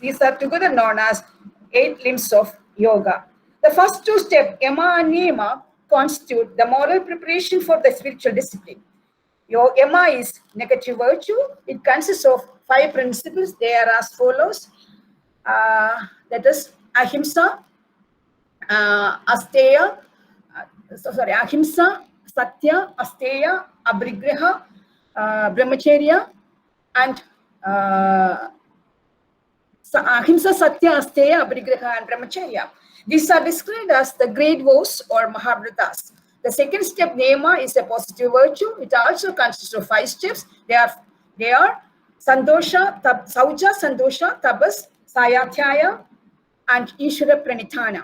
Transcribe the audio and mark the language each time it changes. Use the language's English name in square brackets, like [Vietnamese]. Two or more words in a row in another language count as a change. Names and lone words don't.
[English] These are together known as 8 limbs of yoga. The first 2 steps, Yama and Niyama, constitute the moral preparation for the spiritual discipline. Your Yama is negative virtue. It consists of 5 principles. They are as follows. That is Ahimsa, [Sanskrit] Asteya, Ahimsa, Satya, Asteya, Abrigraha, Brahmacharya, and Ahimsa, Satya, Asteya, Abrigraha, [English] and Brahmacharya. These are described as the great vows or Mahabharatas. The second step, Niyama, is a positive virtue. It also consists of 5 steps. [Sanskrit] They are Sandosha, Sauja, Sandosha, Tabas, Sayathyaya, and Ishvara Pranithana.